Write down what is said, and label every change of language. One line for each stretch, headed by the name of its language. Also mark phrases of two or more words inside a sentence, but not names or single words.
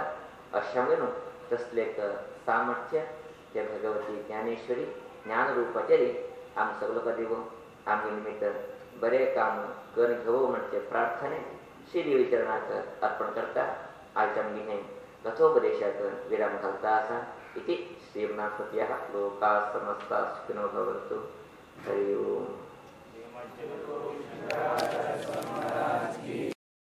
Konkani: अशें न्हू तसलें एक सामर्थ्य ते भगवती ज्ञानेश्वरी ज्ञान रूपाचेर आमी सगळो दिवो आमगे निमित्त बरे काम करून घेवो म्हणजे प्रार्थने श्री देवीचरणाक अर्पण करता. आयच्या आमगे हें कथोपदेशाक विराम घालता आसा
Sanskrit: इति श्रीमनाथपत्याः लोकाः समस्ताः सुखिनो भवन्तु. हरि ओम.